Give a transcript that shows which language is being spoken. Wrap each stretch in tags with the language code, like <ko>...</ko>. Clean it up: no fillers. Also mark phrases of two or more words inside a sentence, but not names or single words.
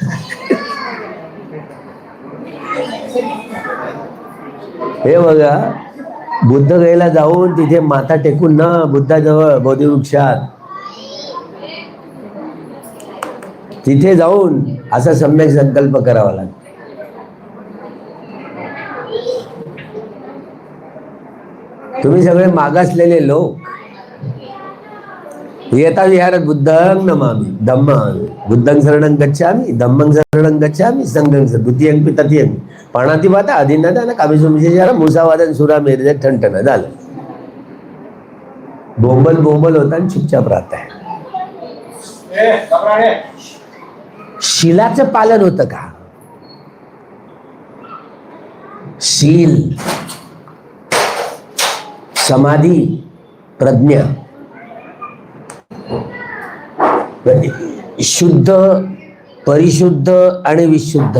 <mr>हे बघा, बुद्ध गयेला जाऊन तिथे माथा टेकून ना बुद्धाजवळ बोधिवृक्षात, तिथे जाऊन असा सम्यक संकल्प करावा लागतो. तुम्ही सगळे मागासलेले लोक येता विहारात</mr> <pi>बुद्धं नमामि धम्मं, बुद्धं शरणं गच्छामि, धम्मं शरणं गच्छामि, संघं द्वितीयं पि तृतीयं, पाणातिपाता अधीनदान काव्यसुमशेषार मुसावादन सुरा मेरे</pi> <mr>ठणठण झालं. बोंबल बोंबल होता आणि चुपचाप राहत आहे. शीलाचं पालन होतं का? शील समाधी प्रज्ञा, शुद्ध, परिशुद्ध आणि विशुद्ध.</mr>